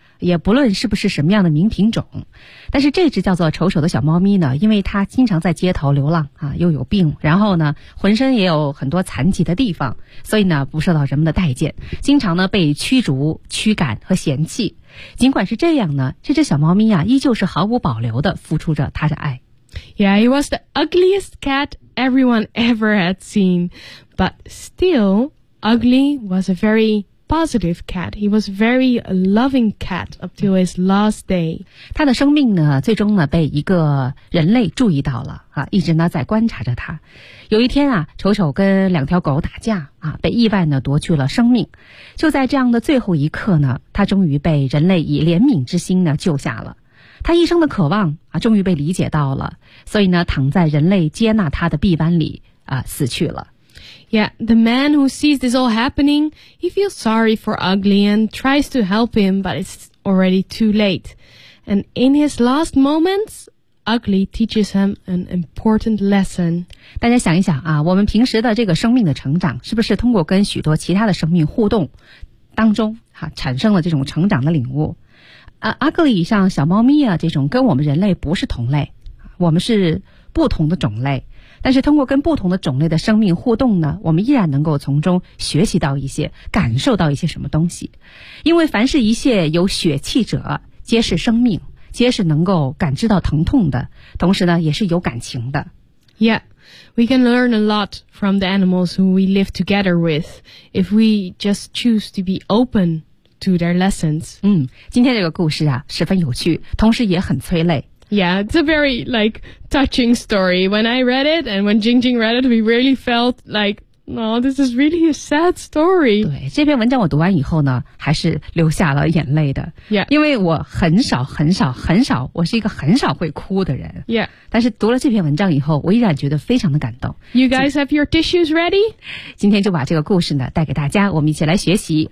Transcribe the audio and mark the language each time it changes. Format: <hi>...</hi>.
<zh>也不论是不是什么样的名品种，但是这只叫做丑丑的小猫咪呢，因为它经常在街头流浪啊，又有病，然后呢，浑身也有很多残疾的地方，所以呢，不受到人们的待见，经常呢被驱逐、驱赶和嫌弃。尽管是这样呢，这只小猫咪啊，依旧是毫无保留地付出着它的爱。</zh> <en>Yeah, he was the ugliest cat everyone ever had seen. But still, Ugly was a very positive cat. He was very loving cat up till his last day.</en> <zh>他的生命呢，最终呢被一个人类注意到了啊，一直呢在观察着他。有一天啊，丑丑跟两条狗打架啊，被意外呢夺去了生命。就在这样的最后一刻呢，他终于被人类以怜悯之心呢救下了。他一生的渴望啊，终于被理解到了，所以呢，躺在人类接纳他的臂弯里啊，死去了。</zh> <en>Yeah, the man who sees this all happening, he feels sorry for Ugly and tries to help him, but it's already too late. And in his last moments, Ugly teaches him an important lesson.</en> <zh>大家想一想啊，我们平时的这个生命的成长，是不是通过跟许多其他的生命互动当中啊，产生了这种成长的领悟？ Ugly 像小猫咪啊，这种跟我们人类不是同类，我们是不同的种类。但是通过跟不同的种类的生命互动呢，我们依然能够从中学习到一些，感受到一些什么东西。因为凡是一切有血气者，皆是生命，皆是能够感知到疼痛的，同时呢，也是有感情的。</zh> <en>Yeah, we can learn a lot from the animals who we live together with if we just choose to be open to their lessons.</en> <zh>嗯，今天这个故事啊，十分有趣，同时也很催泪。</zh> <en>Yeah, it's a very, like, touching story. When I read it and when Jingjing read it, we really felt like, no, this is really a sad story.</en> <zh>对，这篇文章我读完以后呢，还是流下了眼泪的。</zh> <en>Yeah.</en> <zh>因为我很少很少很少，我是一个很少会哭的人。</zh> <en>Yeah.</en> <zh>但是读了这篇文章以后，我依然觉得非常的感动。</zh> <en>You guys have your tissues ready?</en> <zh>今天就把这个故事呢，带给大家，我们一起来学习。</zh>